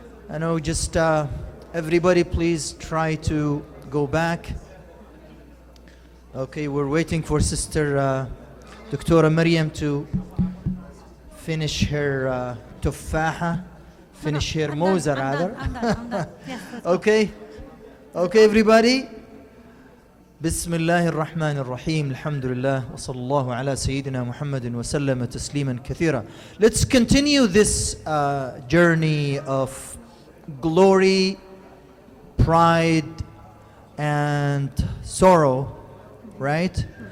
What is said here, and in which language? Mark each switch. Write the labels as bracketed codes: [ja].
[en] I know, just everybody please try to go back. Okay, we're waiting for Sister Dr. Maryam to finish her tufaha, finish her moza rather. Okay, okay everybody. [ar] بسم الله الرحمن الرحيم الحمد لله وصلى الله على سيدنا محمد وسلم تسليما كثيرا. [en] Let's continue this journey of glory, pride, and sorrow, right?